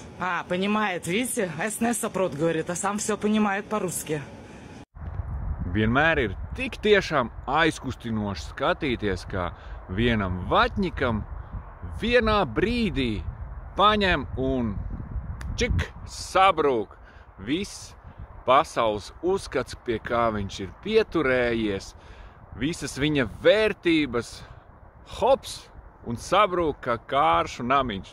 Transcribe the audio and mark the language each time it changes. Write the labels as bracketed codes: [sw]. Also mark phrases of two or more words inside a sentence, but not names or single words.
[ru] Понимает, видите? СНС saprot, говорит, а сам все понимает по-русски. [lv] Vienmēr ir tik tiešām aizkustinoši skatīties, kā vienam vatņikam vienā brīdī paņem un čik sabrūk viss pasaules uzskats, pie kā viņš ir pieturējies, visas viņa vērtības, hops, un sabrūk kā kāršu namiņš.